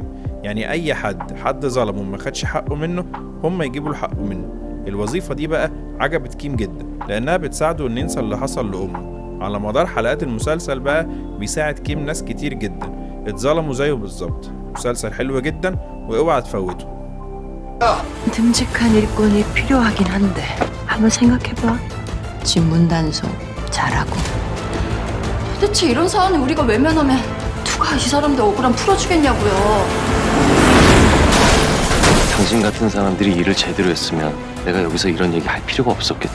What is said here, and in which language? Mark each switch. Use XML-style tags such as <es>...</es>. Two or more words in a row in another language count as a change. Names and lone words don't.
<ar>يعني اي حد ظلمه وما خدش حقه منه، هم يجيبوا له حقه منه. الوظيفة دي بقى عجبت كيم جدا، لأنها بتساعده إن ينسى اللي حصل لأمه. على مدار حلقات المسلسل بقى بيساعد كيم ناس كتير جدا اتظلموا زيه بالظبط. مسلسل حلو جدا واوعى تفوته.</ar> <ko>듬직한 일꾼이 필요하긴 한데 한번 생각해봐. 진문 단속 잘하고. 도대체 이런 사안을 우리가 외면하면 누가 이 사람들 억울함 풀어주겠냐고요. 당신 같은 사람들이 일을 제대로 했으면 내가 여기서 이런 얘기 할 필요가 없었겠지.</ko>